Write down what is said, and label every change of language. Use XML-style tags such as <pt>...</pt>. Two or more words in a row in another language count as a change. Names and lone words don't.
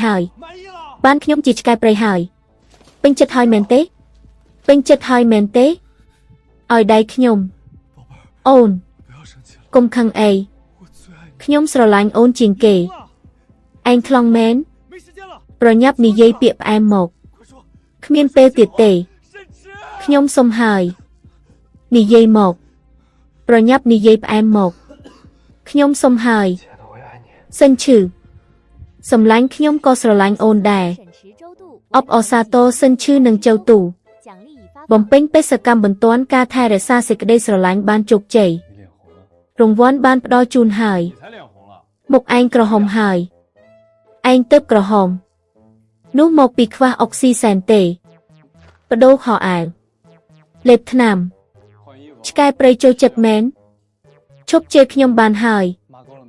<km>ហើយបានខ្ញុំជាឆ្កែព្រៃហើយពេញចិត្តហើយមែនទេពេញចិត្តហើយមែនទេឲ្យដៃខ្ញុំអូនកុំខឹងអីខ្ញុំស្រឡាញ់អូនជាងគេឯងខ្លងមែនប្រញាប់និយាយពាក្យផ្អែមមកគ្មានពេលទៀតទេខ្ញុំសុំហើយនិយាយមកប្រញាប់និយាយផ្អែមមកខ្ញុំសុំហើយ</km> <zh>亲爱的，我也爱你。</zh> <km>សិនឈឺសំឡាញ់ខ្ញុំក៏ស្រឡាញ់អូនដែរអបអសាទរសិនឈឺនឹងចៅទូ បំពេញបេសកកម្មបន្ទាន់ការថែរក្សាសេចក្តីស្រឡាញ់បានជោគជ័យ</km> <zh>你脸红了，</zh> <km>រង្វាន់បានផ្ដល់ជូនហើយ</km> <zh>你才脸红了。</zh> <km>មុខឯងក្រហមហើយឯងទៅក្រហមនោះមកពីខ្វះអុកស៊ីសែនទេបដូរខោអាវលេបថ្នាំ</km> <zh>换衣服。</zh> <km>ឆ្កែព្រៃចូលចិត្តមែនឈប់ជេរខ្ញុំបានហើយ</km> <zh>抹够了没？</zh>